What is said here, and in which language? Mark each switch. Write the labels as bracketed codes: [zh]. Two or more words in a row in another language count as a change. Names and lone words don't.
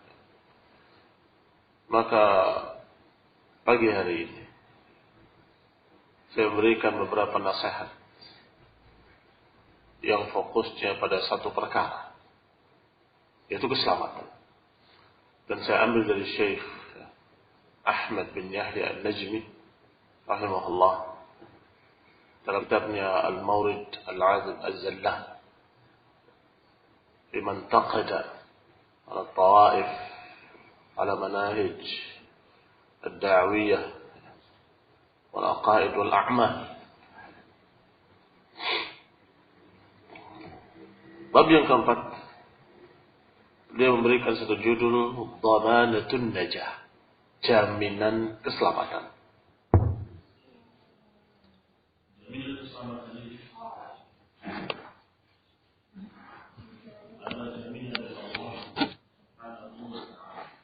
[id] Maka pagi hari ini saya berikan beberapa nasihat yang fokusnya pada satu perkara, yaitu keselamatan. Dan saya ambil dari Syekh Ahmad bin Yahya An-Najmi rahimahullah dalam kitabnya Al-Mawrid Al-Azib Az-Zallah liman taqada ala tawaif ala manahij ad-da'wiyah wal aqaid wal a'mal. Bab yang keempat, dia memberikan satu judul Dhamanatun Najah, jaminan keselamatan. Jaminan keselamatan ini adalah jaminan dari Allah [ar] سبحانه وتعالى.